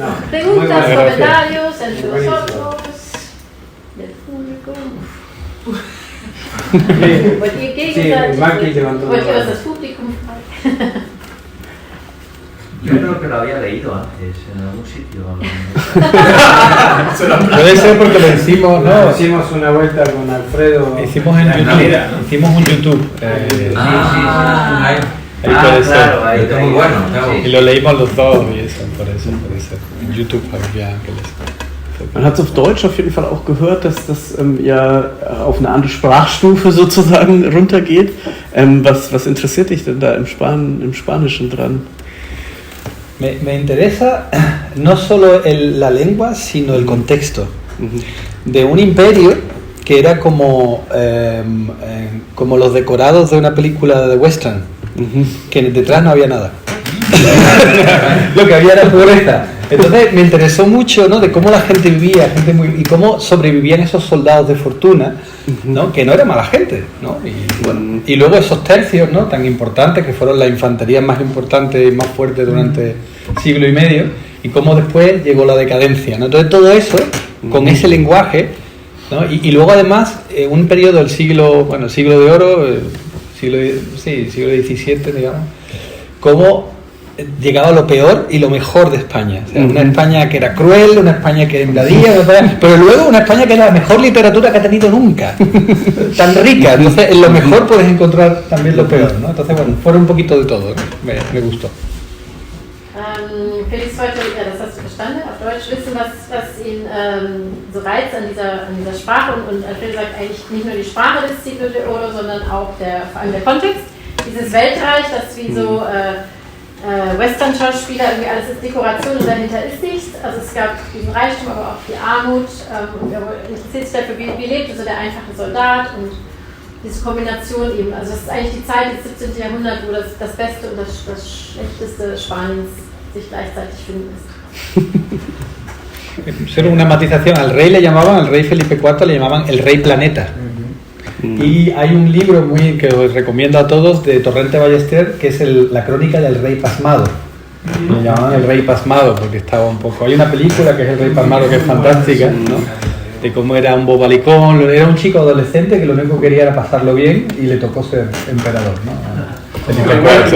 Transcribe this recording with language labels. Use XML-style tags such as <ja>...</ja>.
<es>Preguntas, comentarios entre vosotros, del público.</es> <de>Wollt ihr gegenseitig? Wollt ihr was das Publikum fragen?</de> <es>Yo creo que lo había leído antes, en algún sitio. Puede ser porque lo hicimos, ¿no? Hicimos una vuelta con Alfredo. Hicimos en YouTube. Hicimos un YouTube. Sí. Ahí puede ser. Claro, ahí está muy bueno. Y lo leímos los dos y eso, por eso puede ser.</es> <de>En YouTube habe ich ja gelesen. Man hat es auf Deutsch auf jeden Fall auch gehört, dass das ja auf eine andere Sprachstufe sozusagen runtergeht. Was interessiert dich denn da im Spanischen dran?</de> <es>Me interesa no solo la lengua, sino el contexto de un imperio que era como los decorados de una película de western, que detrás no había nada. Lo que había era pobreza. Entonces me interesó mucho, ¿no?, de cómo la gente vivía, y cómo sobrevivían esos soldados de fortuna, ¿no?, que no era mala gente, ¿no? Y luego esos tercios, ¿no?, tan importantes, que fueron la infantería más importante y más fuerte durante siglo y medio, y cómo después llegó la decadencia, ¿no? Entonces todo eso, con ese lenguaje, ¿no? Y luego además un periodo del siglo de oro, siglo XVII, digamos, cómo llegaba lo peor y lo mejor de España. O sea, una España que era cruel, una España que invadía, pero luego una España que era la mejor literatura que ha tenido nunca, tan rica. Entonces en lo mejor puedes encontrar también lo peor, ¿no? Entonces bueno, fueron un poquito de todo, ¿no? Me gustó.</es> <de>Felix wollte, ja, das hast du verstanden, auf Deutsch wissen, was ihn so reizt an dieser Sprache, und Alfredo sagt eigentlich nicht nur die Sprache des Siglo de Oro, sondern auch vor allem der Kontext. Dieses Weltreich, das wie so Western-Schauspieler, irgendwie alles ist Dekoration und dahinter ist nichts. Also es gab diesen Reichtum, aber auch die Armut, und er interessiert sich dafür, wie lebte so der einfache Soldat, und diese Kombination eben. Also es ist eigentlich die Zeit des 17. Jahrhunderts, wo das Beste und das Schlechteste Spaniens sich gleichzeitig finden ist.</de> <es>Solo una matización, al rey Felipe IV le llamaban el rey planeta. Y hay un libro que os recomiendo a todos de Torrente Ballester, que es la crónica del rey pasmado. Le llamaban el rey pasmado porque estaba un poco... Hay una película que es El rey pasmado, que es fantástica, ¿no?, de cómo era un bobalicón, era un chico adolescente que lo único que quería era pasarlo bien y le tocó ser emperador, ¿no?</es>